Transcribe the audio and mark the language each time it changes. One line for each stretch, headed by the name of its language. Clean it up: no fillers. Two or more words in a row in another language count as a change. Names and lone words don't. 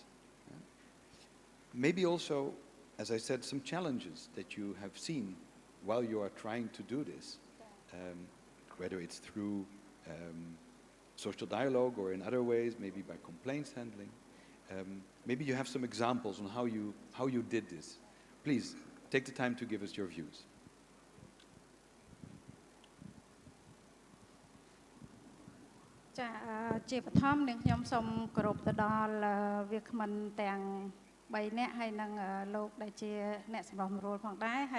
English: Maybe also, as I said, some challenges that you have seen while you are trying to do this, whether it's through social dialogue or in other ways, maybe by complaints handling. Maybe you have some examples on how you did this. Please, take the time to give us your views.
Khmer: ជាបឋមនឹងខ្ញុំសូមគោរពទៅដល់វាគ្មិនទាំង3នាក់ហើយនឹងលោកដែលជាអ្នកសម្របសម្រួលផងដែរហើយ